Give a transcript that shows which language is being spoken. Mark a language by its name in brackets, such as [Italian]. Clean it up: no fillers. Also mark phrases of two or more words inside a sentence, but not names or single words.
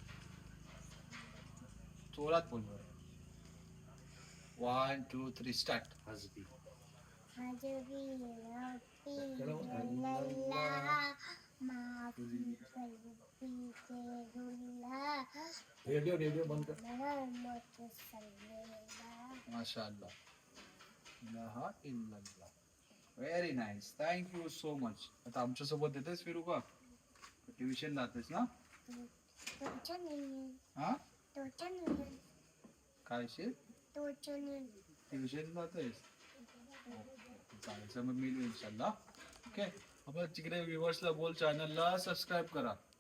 [Marathi] जोरात बोल. 1 2 3 स्टार्ट. रेडिओ बंद कर. [Arabic] ما شاء الله. إله إلا الله. [English] Very nice. Thank you so much. [Marathi] आता आमच्यासोबत येतेस फिरू का? ट्युशन जातेस ना? हा काय ट्युशन जातेस? चालायचं मग मी इन्शाल्लाह. ओके. आपण तिकडे व्ह्यूअर्सला बोल चॅनलला सबस्क्राईब करा.